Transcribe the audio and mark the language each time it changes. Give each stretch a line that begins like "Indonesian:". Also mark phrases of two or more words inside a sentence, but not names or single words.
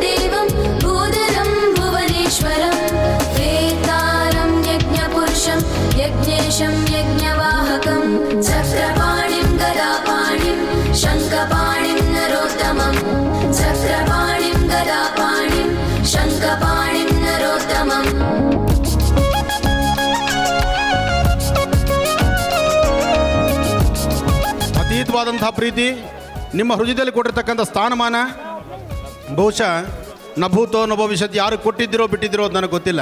Sanskrit: ದೇವಂ ಭೂಧರಂ ಭುವನೇಶ್ವರಂ ವೇತಾರಂ ಯಜ್ಞಪುರುಷಂ ಯಜ್ಞೇಶಂ ಯಜ್ಞವಾಹಕಂ ಚಕ್ರಪಾಣಿಂ ಗದಾಪಾಣಿಂ ಶಂಖಪಾಣಿಂ ನರೋತ್ತಮಂ ಚಕ್ರಪಾಣಿಂ ಗದಾಪಾಣಿಂ ಶಂಖಪಾಣಿಂ ನರೋತ್ತಮಂ.
Kannada: ಅತೀತವಾದಂತಹ ಪ್ರೀತಿ ನಿಮ್ಮ ಹೃದಯದಲ್ಲಿ ಕೊಟ್ಟಿರ್ತಕ್ಕಂಥ ಸ್ಥಾನಮಾನ ಬಹುಶಃ
Sanskrit: ನಭೂತೋ ನಭವಿಷ್ಯತ್
Kannada: ಯಾರು ಕೊಟ್ಟಿದ್ದಿರೋ ಬಿಟ್ಟಿದ್ದಿರೋ ಅದು ನನಗೆ ಗೊತ್ತಿಲ್ಲ.